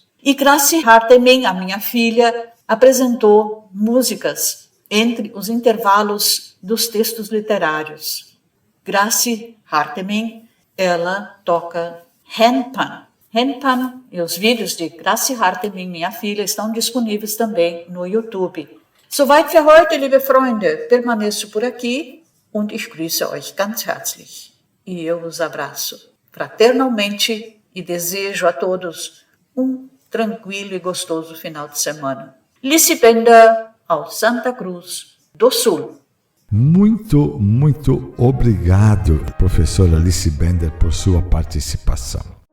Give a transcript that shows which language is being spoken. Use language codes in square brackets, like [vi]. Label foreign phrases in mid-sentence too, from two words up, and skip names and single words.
[pt] E Graci Hartemin, a minha filha, apresentou músicas entre os intervalos dos textos literários. Graci Hartemin, ela toca handpan. Handpan e os vídeos de Graci Hartemin, minha filha, estão disponíveis também no YouTube. [de] Soweit für heute, liebe Freunde. [pt] Permaneço por aqui [de] und ich grüße euch ganz herzlich. [pt] E eu os abraço fraternalmente e desejo a todos tranquilo e gostoso final de semana. [de] Lissi Bender, aus Santa Cruz do Sul. [pt] Muito, muito obrigado, professora Lissi Bender, por sua participação.